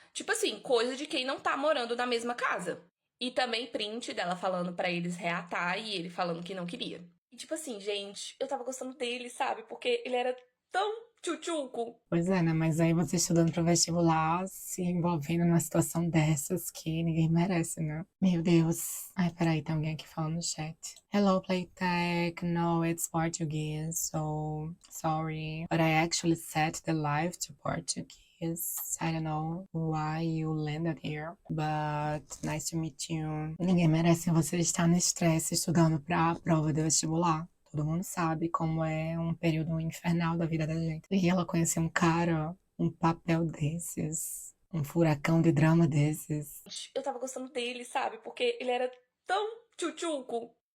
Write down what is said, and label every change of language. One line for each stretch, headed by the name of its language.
Portuguese: Tipo assim, coisa de quem não tá morando na mesma casa. E também print dela falando pra eles reatar e ele falando que não queria. E tipo assim, gente, eu tava gostando dele, sabe? Porque ele era tão tchutchuco. Pois é, né? Mas aí você estudando para vestibular, se envolvendo numa situação dessas que ninguém merece, né? Meu Deus. Ai, peraí, tem alguém aqui falando no chat.
English: Hello, Playtech. No, it's Portuguese, so sorry. But I actually set the live to Portuguese. I don't know why you landed here, but nice to meet you.
Portuguese: Ninguém merece você estar no estresse estudando para a prova de vestibular. Todo mundo sabe como é um período infernal da vida da gente. E ela conheceu um cara, um papel desses, um furacão de drama desses. Eu tava gostando dele, sabe? Porque ele era tão tchutchuco.